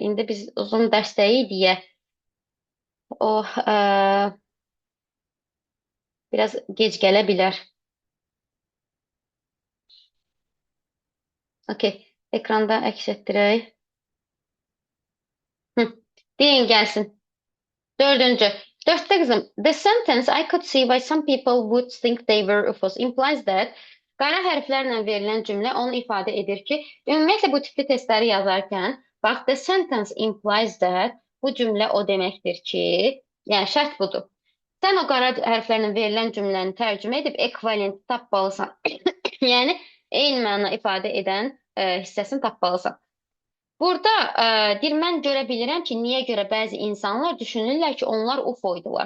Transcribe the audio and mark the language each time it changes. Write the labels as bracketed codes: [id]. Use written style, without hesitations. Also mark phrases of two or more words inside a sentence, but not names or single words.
[az] İndi biz uzun dərsdəyik deyə o biraz gec gələ bilər. Okey, ekranda əks etdirək. Deyin gəlsin. 4-cü. 4-də qızım. [en] The sentence I could see why some people would think they were UFOs implies that [az] qara hərflərlə verilən cümlə onu ifadə edir ki, ümumiyyətlə bu tipli testləri yazarkən, bax, [en] the sentence implies that [az] bu cümlə o deməkdir ki, yəni şərt budur. Sən o qara hərflərlə verilən cümləni tərcümə edib ekvivalent tapmalısan. Yəni, eyni məna ifadə edən hissəsini tapmalısan. Burada deyir, mən görə bilirəm ki, niyə görə bəzi insanlar düşünürlər ki, onlar UFO-ydular.